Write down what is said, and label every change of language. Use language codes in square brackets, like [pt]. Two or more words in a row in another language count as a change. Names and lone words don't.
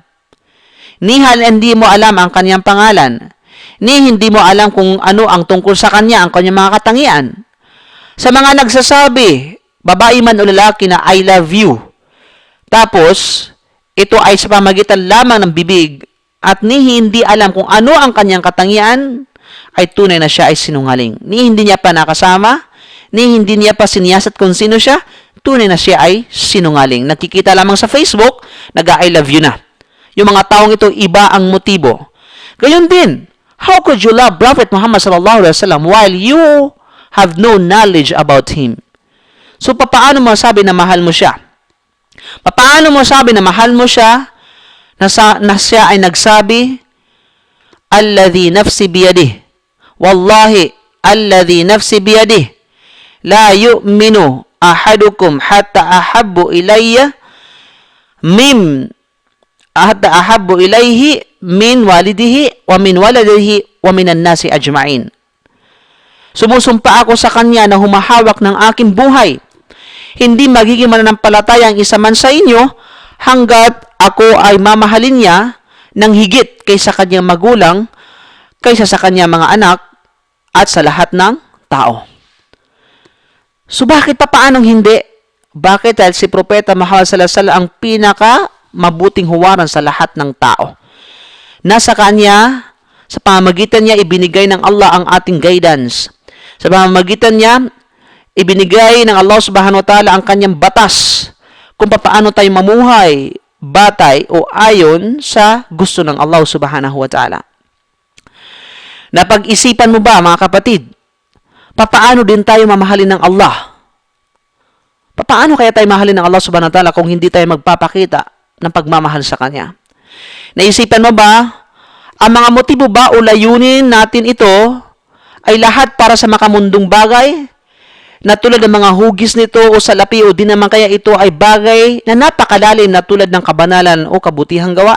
[tl] Hindi mo alam ang kanyang pangalan. Hindi mo alam kung ano ang tungkol sa kanya, ang kanyang mga katangian. Sa mga nagsasabi, babae man o lalaki na [en] I love you, [tl] tapos ito ay sa pamagitan lamang ng bibig, at hindi alam kung ano ang kanyang katangian, ay tunay na siya ay sinungaling. Hindi niya pa nakasama, hindi niya pa siniyasat kung sino siya, tunay na siya ay sinungaling. Nakikita lamang sa Facebook, nag- [en] I love you [tl] na. Yung mga taong ito, iba ang motibo. Gayon din, [en] how could you love Prophet Muhammad [ar] صلى الله عليه وسلم [en] while you have no knowledge about him? [tl] So, paano mo sabi na mahal mo siya? Paano mo sabi na mahal mo siya na siya ay nagsabi, [ar] الذي نفسي بيده والله الذي نفسي بيده لا يؤمن أحدكم حتى أحب إلي من أحد أحب إليه من والده ومن ولده ومن الناس أجمعين. [tl] Sumusumpa ako sa kanya na humahawak ng aking buhay. Hindi magiging mananampalataya ang isa man sa inyo hanggat ako ay mamahalin niya ng higit kaysa kanyang magulang, kaysa sa kanyang mga anak, at sa lahat ng tao. So bakit pa paanong hindi? Bakit? Dahil si Propeta Muhammad [ar] صلى الله عليه وسلم [tl] ang pinaka mabuting huwaran sa lahat ng tao. Nasa kanya, sa pamamagitan niya, ibinigay ng Allah ang ating guidance. Sa pamamagitan niya, ibinigay ng Allah [ar] سبحانه وتعالى [tl] ang kanyang batas kung paano tayo mamuhay, batay o ayon sa gusto ng Allah [ar] سبحانه وتعالى. [tl] Napag-isipan mo ba, mga kapatid, paano din tayo mamahalin ng Allah? Paano kaya tayo mahalin ng Allah [ar] سبحانه وتعالى [tl] kung hindi tayo magpapakita ng pagmamahal sa Kanya? Naisipan mo ba, ang mga motibo ba o layunin natin ito ay lahat para sa makamundong bagay na tulad ng mga hugis nito o salapi o di naman kaya ito ay bagay na napakalalim na tulad ng kabanalan o kabutihang gawa?